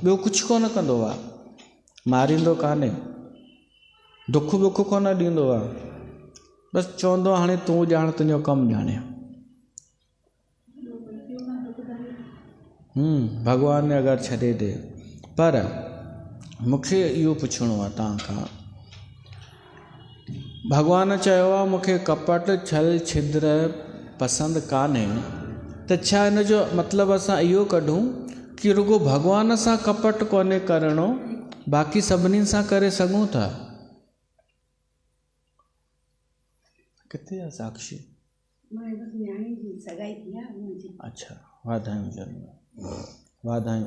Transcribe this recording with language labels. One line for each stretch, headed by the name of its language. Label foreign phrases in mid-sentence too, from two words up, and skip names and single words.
Sindhi: ॿियो कुझु कोन कंदो आहे, मारींदो कान्हे, दुख वुख कोन ॾींदो आहे, बसि चवंदो हाणे तूं ॼाण, तुंहिंजो कमु ॼाणे। भॻवान अगरि छॾे ॾे। पर मूंखे इहो पुछिणो आहे तव्हांखां, भॻवानु चयो आहे मूंखे कपट छल छिद्र पसंदि कान्हे, त छा हिन जो मतिलबु असां इहो कढूं कि रुॻो भॻवान सां कपट कोन्हे करिणो, बाक़ी सभिनी सां करे सघूं था? किथे आहे साक्षी? अच्छा, वाधायूं जरूर, वाधायूं।